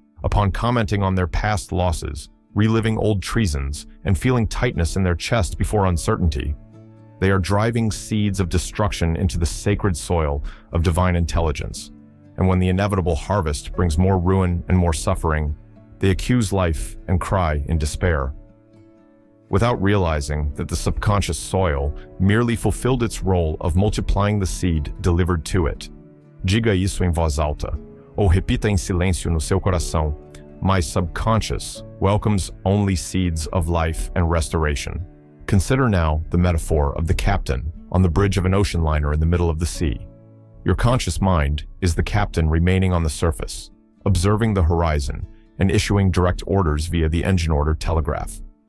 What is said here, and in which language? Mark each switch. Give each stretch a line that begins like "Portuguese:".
English: Upon commenting on their past losses, reliving old treasons, and feeling tightness in their chest before uncertainty, they are driving seeds of destruction into the sacred soil of divine intelligence. And when the inevitable harvest brings more ruin and more suffering, they accuse life and cry in despair, without realizing that the subconscious soil merely fulfilled its role of multiplying the seed delivered to it.
Portuguese: Diga isso em voz alta, ou repita em silêncio no seu coração.
English: My subconscious welcomes only seeds of life and restoration. Consider now the metaphor of the captain on the bridge of an ocean liner in the middle of the sea. Your conscious mind is the captain remaining on the surface, observing the horizon and issuing direct orders via the engine order telegraph.